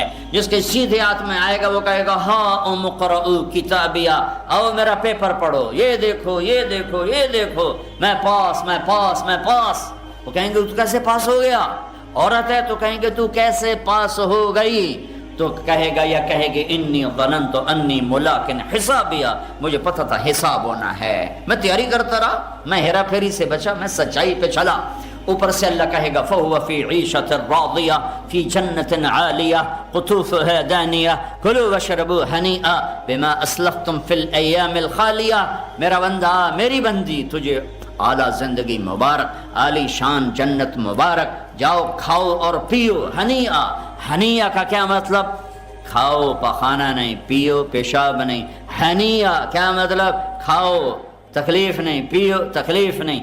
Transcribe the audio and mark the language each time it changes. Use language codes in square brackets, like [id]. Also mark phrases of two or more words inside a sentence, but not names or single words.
[ur] جس کے سیدھے ہاتھ میں آئے گا وہ کہے گا ہاں [ar] اقرؤ کتابیہ، [ur] آؤ میرا پیپر پڑھو، یہ دیکھو یہ دیکھو یہ دیکھو، میں پاس۔ وہ کہیں گے تو کیسے پاس ہو گیا؟ عورت ہے تو کہیں گے تو کیسے پاس ہو گئی؟ تو کہے گا یا کہے گے [ar] انی ظننت انی ملاقن حسابیہ، [ur] مجھے پتہ تھا حساب ہونا ہے، میں تیاری کرتا رہا، میں ہیرا پھیری سے بچا، میں سچائی پہ چلا۔ اوپر سے اللہ کہے گا [ar] فَهُوَ فِي عِيشَةٍ رَاضِيَةٍ فِي جَنَّةٍ عَالِيَةٍ قُطُوفُهَا دَانِيَةٌ كُلُوا وَاشْرَبُوا هَنِيئًا بِمَا أَسْلَفْتُمْ فِي الْأَيَّامِ الْخَالِيَةِ۔ [ur] میرا بندہ، میری بندی، تجھے اعلیٰ زندگی مبارک، عالی شان جنت مبارک، جاؤ کھاؤ اور پیو۔ ہنیہ کا کیا مطلب؟ کھاؤ پخانا نہیں، پیو پیشاب نہیں۔ ہنیہ کیا مطلب؟ کھاؤ تکلیف نہیں، پیو تکلیف نہیں۔